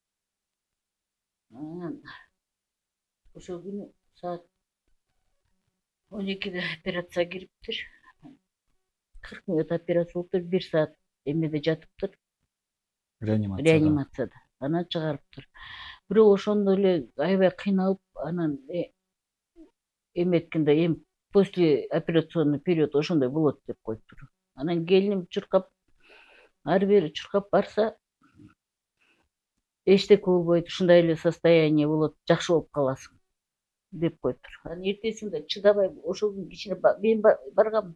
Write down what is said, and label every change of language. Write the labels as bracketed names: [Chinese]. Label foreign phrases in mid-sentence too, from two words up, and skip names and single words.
[Kyrgyz] Анан ошол күнү саат 12-де операция кириптир. 40 мүнөт операция болуптур, 1 саат эмеде жатыптыр. Реанимацияда. Анан чыгарыптыр. Бирок ошондо эле аябай кыйналып, анан эметкенде [Russian] после операционный период [Kyrgyz] ошондой болот деп коюптур. Анан келиним чуркап, ары бери чуркап барса, эчтеке болбойт, ушундай эле состояние болот, жакшы болуп каласың деп коюптур. Анан эртесинде чыдабай ошол күнү кичине мен баргам.